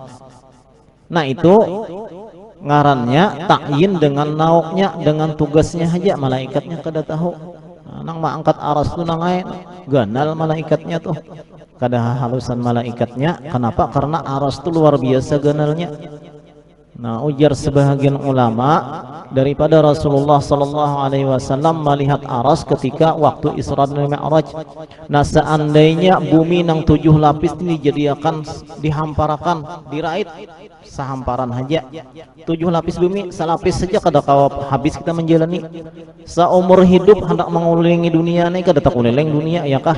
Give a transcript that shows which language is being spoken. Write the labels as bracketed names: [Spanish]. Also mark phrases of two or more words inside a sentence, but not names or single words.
[Banjar] Nah, itu ngarannya ta'yin dengan nauknya, dengan tugasnya aja, malaikatnya kada tahu. Nah, nang mengangkat aras itu nangai ganal malaikatnya tuh, kada halusan malaikatnya. Kenapa? Karena aras itu luar biasa ganalnya. Nah, ujar sebahagian ulama, daripada Rasulullah [Arabic] صلى الله عليه وسلم [Banjar] melihat aras ketika waktu Isra dan Mi'raj. Nah, seandainya bumi nang 7 lapis ini dijadikan, dihamparakan, dirait sehamparan aja. 7 lapis bumi, salapis saja kada kawa habis kita menjalani. Seumur hidup hendak mengelilingi dunia ini kada tak keliling dunia, ya kah?